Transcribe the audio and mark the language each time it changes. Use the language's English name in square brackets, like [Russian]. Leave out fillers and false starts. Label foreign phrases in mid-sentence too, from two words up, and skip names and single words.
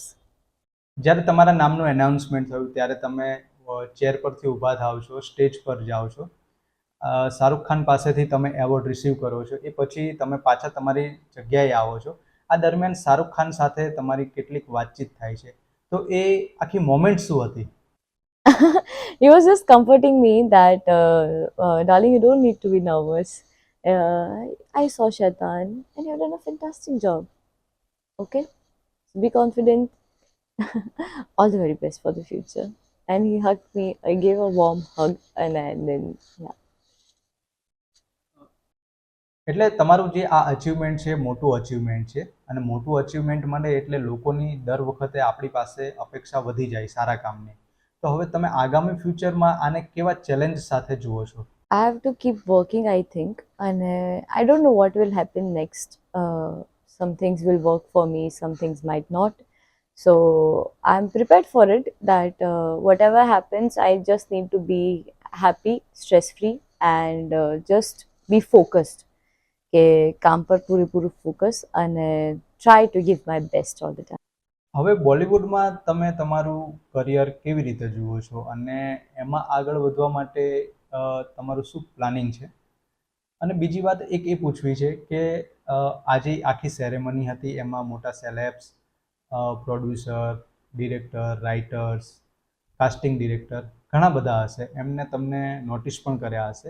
[Gujarati] જ્યારે તમારા નામનું એનાઉન્સમેન્ટ થયું ત્યારે તમે ચેર પરથી ઊભા થાવ છો, સ્ટેજ પર જાઓ છો, શાહરૂખ ખાન પાસેથી તમે એવોર્ડ રિસીવ કરો છો, એ પછી તમે પાછા તમારી જગ્યાએ આવો છો. આ દરમિયાન શાહરૂખ ખાન સાથે તમારી કેટલીક વાતચીત થાય છે, તો એ આખી મોમેન્ટ શું હતી? [English] He was just comforting me that, darling, you don't need to be nervous. I saw Shaitan and you've done a fantastic job. Okay? Be confident. All the very best for the future. And he hugged me. I gave a warm hug and then, yeah. [Gujarati] એટલે તમારું જે આ અચીવમેન્ટ છે મોટું અચીવમેન્ટ છે અને મોટું અચીવમેન્ટ મળે એટલે લોકોની દર વખતે આપણી પાસે અપેક્ષા વધી જાય સારા કામની. તો હવે તમે આગામી ફ્યુચરમાં આને કેવા ચેલેન્જ સાથે જુઓ છો? [English] I have to keep working, I think. And I don't know what will happen next. Some things will work for me, some things might not. So I'm prepared for it that whatever happens, I just need to be happy, stress free, and just be focused. [Gujarati] કે કામ પર પૂરેપૂરું ફોકસ અને [English] try to give my best all the time. [Gujarati] હવે બોલિવૂડમાં તમે તમારું કરિયર કેવી રીતે જુઓ છો અને એમાં આગળ વધવા માટે તમારું શું પ્લાનિંગ છે? અને બીજી વાત એક એ પૂછવી છે કે આજે આખી સેરેમની હતી, એમાં મોટા સેલેબ્સ, પ્રોડ્યુસર, ડિરેક્ટર, રાઇટર્સ, કાસ્ટિંગ ડિરેક્ટર ઘણા બધા હશે, એમને તમને નોટિસ પણ કર્યા હશે.